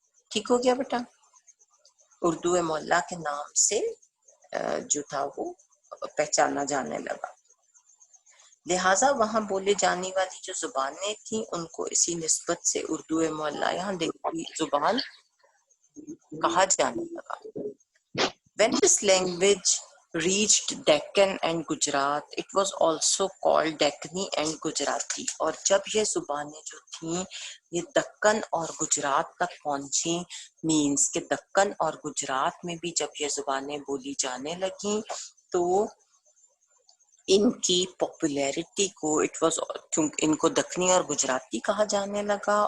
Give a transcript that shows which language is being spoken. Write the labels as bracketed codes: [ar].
[ur] ٹھیک ہو گیا بیٹا؟ اردو مولا کے نام سے جو تھا وہ پہچانا جانے لگا. لہٰذا وہاں بولے جانے والی جو زبانیں تھیں ان کو اسی نسبت سے اردو مولا یہاں دہلی زبان کہا جانے لگا. [en] When this language reached Deccan and Gujarat, it was also called Deccani and Gujarati. [ur] اور جب یہ زبانیں جو تھیں یہ دکن اور گجرات تک پہنچی، مینس کہ دکن اور گجرات میں بھی جب یہ زبانیں بولی جانے لگیں تو ان کی پاپولیرٹی کو ان کو دکنی اور گجراتی کہا جانے لگا.